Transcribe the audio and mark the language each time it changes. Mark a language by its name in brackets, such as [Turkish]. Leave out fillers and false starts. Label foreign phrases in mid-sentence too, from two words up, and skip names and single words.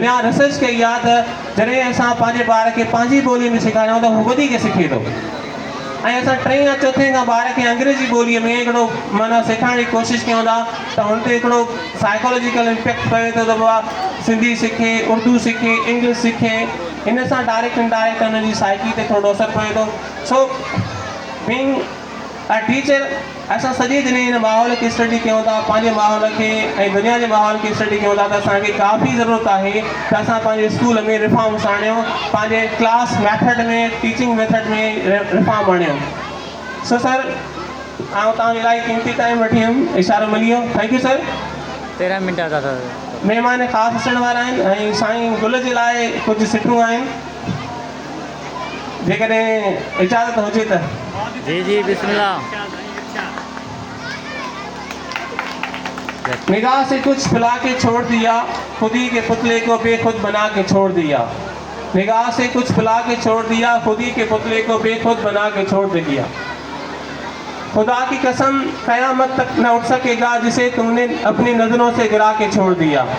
[Sindhi] दुनिया रिसर्च कई आहे त जॾहिं असां पंहिंजे ॿार खे पंहिंजी ॿोलीअ में सेखारियूं त हू वधीक सिखे थो। ऐं असां 3 या 4 खां ॿार खे अंग्रेजी ॿोलीअ में हिकिड़ो माना सेखारण जी कोशिशि कयूं था त हुन ते हिकिड़ो [English] psychological impact [Sindhi] पए थो त उहा सिंधी सिखे, उर्दू सिखे, इंग्लिश सिखे। इन सां [English] direct indirect [Sindhi] हुनजी साइकी ते थोरो असरु पए थो। [English] so being a teacher [Sindhi] असां सॼे दिन हिन माहौल खे स्टडी कयूं था, पंहिंजे माहौल खे ऐं दुनिया जे माहौल खे स्टडी कयूं था त असांखे काफ़ी ज़रूरत आहे त असां पंहिंजे स्कूल में रिफॉर्म्स आणियूं, पंहिंजे [English] class method [Sindhi] में [English] teaching method [Sindhi] में रिफॉर्म आणियूं। सो सर आउं तव्हांजे लाइ क़ीमती टाइम वठी हुयुमि, इशारो मिली वियो। [English] thank you sir. [Sindhi] 13 मिंट था सर। महिमान ख़ासि अचण वारा आहिनि ऐं साईं गुल जे लाइ कुझु सिटूं आहिनि, जेकॾहिं इजाज़त हुजे त। जी जी बिस्मिल्लाह। [Urdu] نگاہ سے کچھ پلا کے چھوڑ دیا، خودی کے پتلے کو بےخود بنا کے چھوڑ دیا. نگاہ سے کچھ پلا کے چھوڑ دیا، خودی کے پتلے کو بےخود بنا کے چھوڑ دیا. خدا کی قسم قیامت تک نہ اٹھ سکے گا جسے تم نے اپنی نظروں سے گرا کے چھوڑ دیا.